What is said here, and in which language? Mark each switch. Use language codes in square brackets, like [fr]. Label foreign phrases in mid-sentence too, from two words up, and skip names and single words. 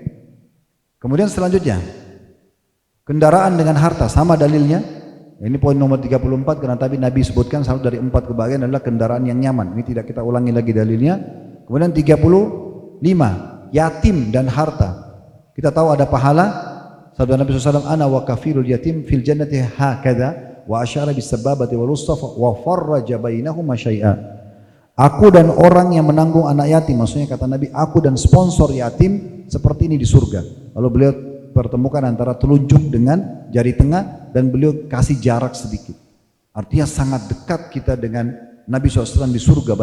[id] Kemudian selanjutnya, kendaraan dengan harta, sama dalilnya. Ini poin nomor 34, karena tadi Nabi sebutkan satu dari 4 kebahagiaan adalah kendaraan yang nyaman. Ini tidak kita ulangi lagi dalilnya. Kemudian 35, yatim dan harta. Kita tahu ada pahala. Sabda Nabi SAW, [ar] أنا وكافل اليتيم في الجنة هكذا وأشار بالسبابة والوسطى وفرج بينهما شيئا. [id] Aku dan orang yang menanggung anak yatim, maksudnya kata Nabi, aku dan sponsor yatim seperti ini di surga. Lalu beliau pertemukan antara telunjuk dengan jari tengah dan beliau kasih jarak sedikit. Artinya sangat dekat kita dengan Nabi SAW di surga.